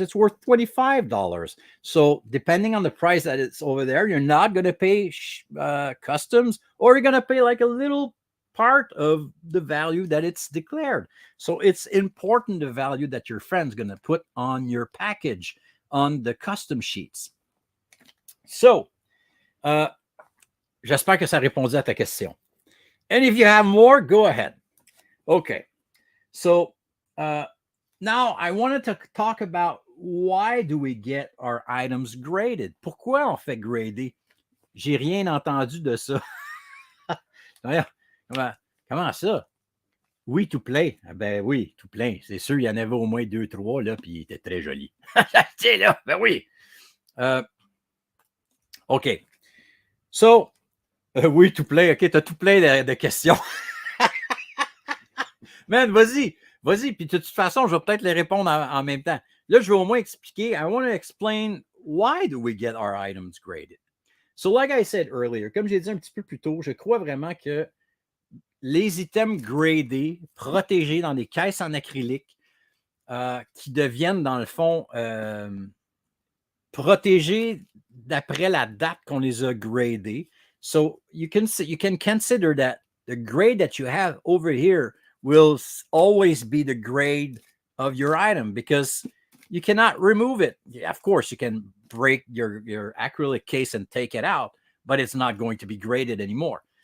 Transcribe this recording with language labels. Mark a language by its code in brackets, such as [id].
[en] It's worth $25. So depending on the price that it's over there, you're not going to pay customs, or you're going to pay like a little part of the value that it's declared. So it's important, the value that your friend's going to put on your package on the custom sheets. [fr] So, j'espère que ça répondait à ta question. [en] And if you have more, go ahead. Okay. So, now, I wanted to talk about why do we get our items graded? [fr] Pourquoi on fait grader? J'ai rien entendu de ça. Comment ça? Oui, tout plein. Ben oui, tout plein. C'est sûr, il y en avait au moins 2, 3, là, puis il était très joli. Tiens, là, ben oui. OK. So, oui, tout plein. OK, t'as tout plein de questions. Man, vas-y, puis de toute façon, je vais peut-être les répondre en même temps. Là, je vais au moins expliquer. [en] I want to explain why do we get our items graded. So, like I said earlier, [fr] comme j'ai dit un petit peu plus tôt, je crois vraiment que les items gradés, protégés dans des caisses en acrylique, qui deviennent, dans le fond, protégés d'après la date qu'on les a gradés. [en] So, you can consider that the grade that you have over here will always be the grade of your item, because you cannot remove it. Yeah, of course, you can break your acrylic case and take it out, but it's not going to be graded anymore.